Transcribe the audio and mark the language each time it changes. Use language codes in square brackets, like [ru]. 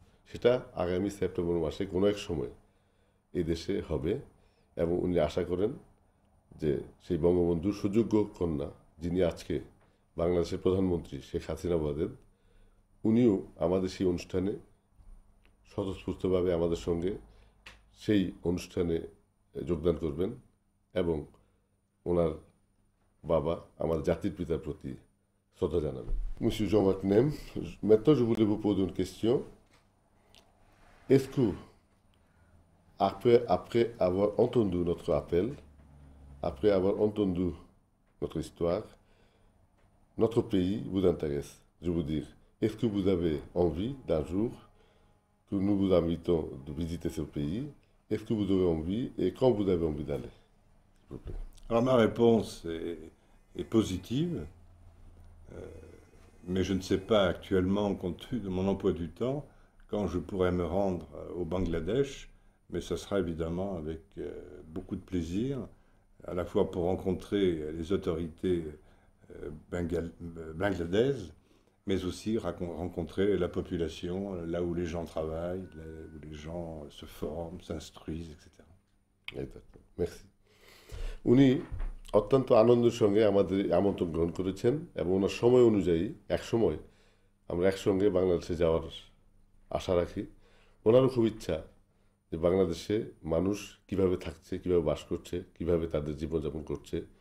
[bn] সেটা আগামী সেপ্টেম্বর মাসে কোনো এক সময় এই দেশে হবে এবং উনি আশা করেন যে সেই বঙ্গবন্ধুর সুযোগ্য কন্যা যিনি আজকে বাংলাদেশের প্রধানমন্ত্রী শেখ হাসিনা বাদেন উনিও আমাদের সেই অনুষ্ঠানে স্বতঃস্ফূর্তভাবে আমাদের সঙ্গে সেই অনুষ্ঠানে যোগদান করবেন এবং ওনার বাবা আমার জাতির পিতার প্রতি শ্রদ্ধা জানাবেন [fr] Monsieur Jean-Marc Nem, maintenant je voulais vous poser une question. Est-ce que, après avoir entendu notre appel, après avoir entendu notre histoire, notre pays vous intéresse? Je veux dire, est-ce que vous avez envie d'un jour que nous vous invitons de visiter ce pays? Est-ce que vous avez envie et quand vous avez envie d'aller? S'il vous plaît. Alors ma réponse est positive, mais je ne sais pas actuellement, compte tenu de mon emploi du temps, quand je pourrai me rendre au Bangladesh, mais ça sera évidemment avec beaucoup de plaisir, à la fois pour rencontrer les autorités bangladaises, mais aussi rencontrer la population, là où les gens travaillent, là où les gens se forment, s'instruisent, etc. Exactement. Merci. [bn] উনি অত্যন্ত আনন্দের সঙ্গে আমাদের আমন্ত্রণ গ্রহণ করেছেন এবং ওনার সময় অনুযায়ী একসময় আমরা একসঙ্গে বাংলাদেশে যাওয়ার আশা রাখি ওনারও খুব ইচ্ছা যে বাংলাদেশে মানুষ কিভাবে থাকছে কিভাবে বাস করছে কিভাবে তাদের জীবনযাপন করছে